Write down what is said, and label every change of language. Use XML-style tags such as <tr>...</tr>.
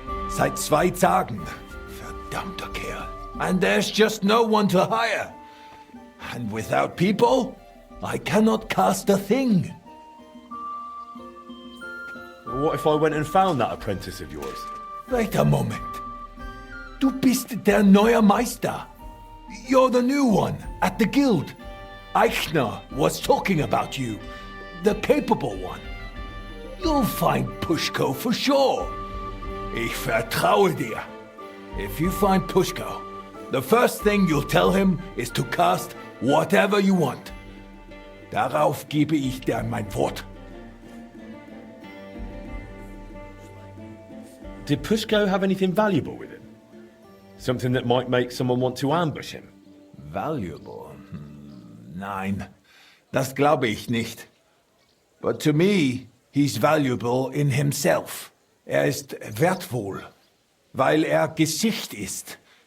<de>Seit 2 Tagen. Verdammter Kerl.</de> <en>And there's just no one to hire. And without people, I cannot cast a thing. What if I went and found that apprentice of yours? Wait a moment.</en> <de>Du bist der neue Meister.</de> <en>You're the new one at the guild. Eichner was talking about you. The capable one. You'll find Pushko for sure.</en> <de>Ich vertraue dir.</de> <en>If you find Pushko, the first thing you'll tell him is to cast whatever you want.</en> <de>Darauf gebe ich dir mein Wort.</de> <en>Did Pushko have anything valuable with him? Something that might make someone want to ambush him? Valuable?</en> <de>Nein, das glaube ich nicht.</de> <en>But to me, he's valuable in himself.</en> <de>Er ist wertvoll, weil er Gesicht ist.</de>